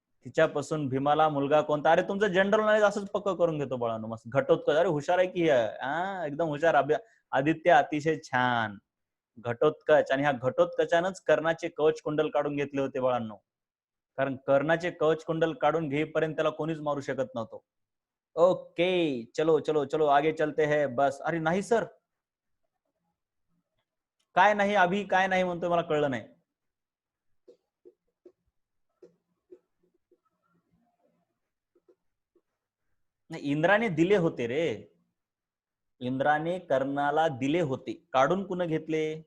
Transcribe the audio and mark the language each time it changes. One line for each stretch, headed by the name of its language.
Marathi: तिच्यापासून भीमाला मुलगा कोणता? अरे तुमचं जनरल नॉलेज असंच पक्क करून घेतो बाळांनो. मस्त घटोत्कच. अरे हुशार आहे की एकदम हुशार. आदित्य अतिशय छान. घटोत्कच, आणि ह्या घटोत्कचानंच कर्णाचे कवच कुंडल काढून घेतले होते बाळांनो. कारण कर्णाचे कवच कुंडल काढून घेईपर्यंत त्याला कोणीच मारू शकत नव्हतं.
Hindi: ओके, चलो चलो चलो आगे चलते हैं.
Marathi: बस. अरे नाही सर, काय नाही अभि, काय नाही म्हणतोय, मला कळलं नाही. इंद्राने दिले होते रे, इंद्राने कर्णाला दिले होते, काढून कुण घेतले?